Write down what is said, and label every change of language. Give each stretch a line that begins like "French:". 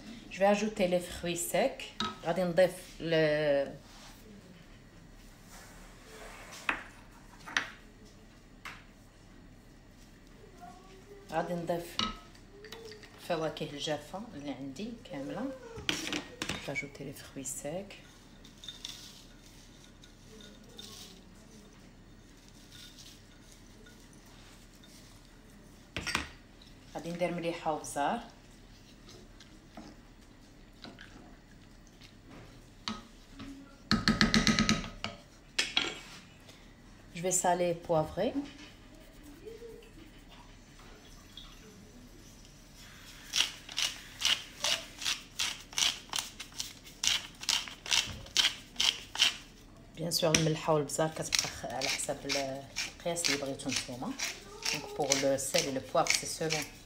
French: Je vais ajouter les fruits secs.
Arabic: غادي نضيف الفواكه الجافة اللي عندي كاملة.
French: Je vais ajouter les fruits secs.
Arabic: غادي ندير مليحه وبزار.
French: Je vais saler et poivrer. Bien sûr
Arabic: الملحه والبزار كتبقى على حسب القياس اللي بغيتو نتوما.
French: Donc pour le sel et le poivre c'est selon